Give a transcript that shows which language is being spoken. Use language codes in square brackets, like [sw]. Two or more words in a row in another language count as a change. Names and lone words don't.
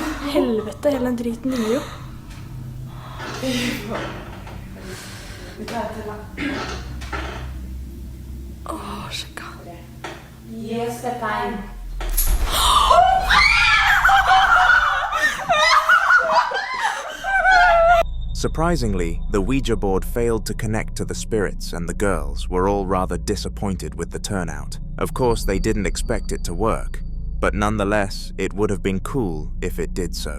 [no] Helvete, hele den driten dingler jo. Vi klarer til da. Sjekka. Gi oss et tegn. [en] Surprisingly, the Ouija board failed to connect to the spirits, and the girls were all rather disappointed with the turnout. Of course, they didn't expect it to work, but nonetheless, it would have been cool if it did so.